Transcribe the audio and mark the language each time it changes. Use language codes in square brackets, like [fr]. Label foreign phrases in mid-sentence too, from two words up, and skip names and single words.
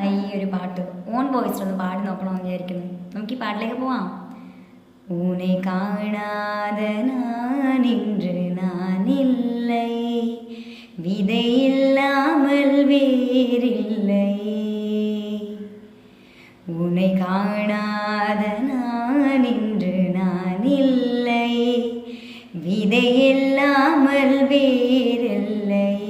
[ml] ഒരു പാട്ട് ഓൺ വോയിസിലൊന്ന് പാടി നോക്കണമെന്ന് വിചാരിക്കുന്നു. നമുക്ക് ഈ പാട്ടിലേക്ക് പോവാം. [ta] உன்னை காணாத நான் இன்று நான் இல்லை, விதை இல்லாமல் வேறில்லை. உன்னை காணாத நான் இன்று நான் இல்லை, விதை இல்லாமல் வேறில்லை.